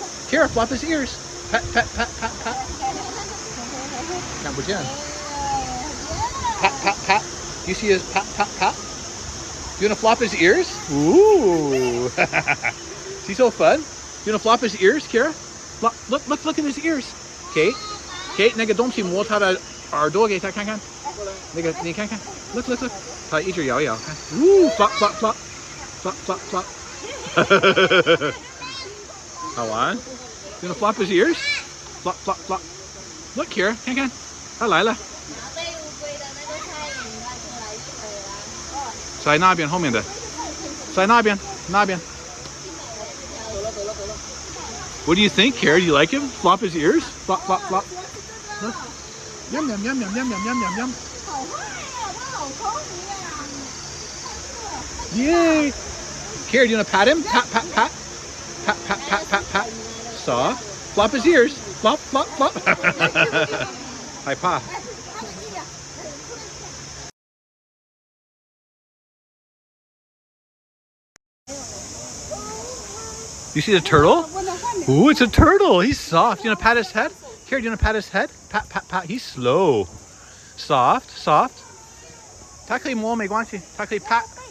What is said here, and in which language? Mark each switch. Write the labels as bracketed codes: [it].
[en] Kira, flop his ears. Pat. [zh] 看不见。 [en] Pat. Do you see his pat? You wanna flop his ears? Ooh. Is he so fun? You wanna flop his ears, Kira? Look at his ears. [zh] Kate, 那个东西摸他的耳朵给他看看。那个你看看。 [en] Look. [zh] 它一直摇一摇，看，呜， [en] flop flop flop flop flop flop。 [zh] 好玩。 [en] You gonna flop his ears? Flop flop flop. Look here， [zh] 看看，它来了。在那边后面的，在那边那边。 [en] What do you think, Kara? Do you like him? Flop his ears? Flop flop flop. Look. Yum yum yum yum yum yum yum yum yum. Yay! Kara, do you want to pat him? Pat pat pat. Pat pat pat pat pat. Soft. Flop his ears. Flop flop flop. Hi, Pa. You see the turtle? Ooh, it's a turtle. He's soft. You want to pat his head? Here, do you want to pat his head? Pat, pat, pat. He's slow. Soft, soft. [zh] 它可以摸没关系，它可以 pat.